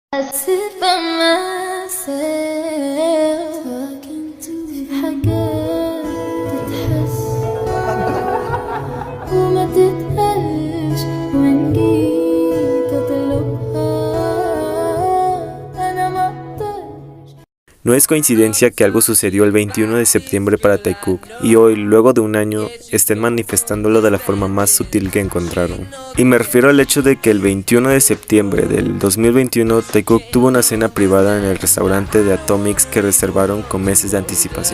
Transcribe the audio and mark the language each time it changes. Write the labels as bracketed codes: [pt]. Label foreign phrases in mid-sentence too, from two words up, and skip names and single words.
[en] sit by myself talking to [ar] حاجات تتحس وما تتقالش وإن جيت أطلبها أنا ما أقدرش. [es] No es coincidencia que algo sucedió el 21 de septiembre para Taekook y hoy, luego de un año, estén manifestándolo de la forma más sutil que encontraron. Y me refiero al hecho de que el 21 de septiembre del 2021 Taekook tuvo una cena privada en el restaurante de Atomics que reservaron con meses de anticipación.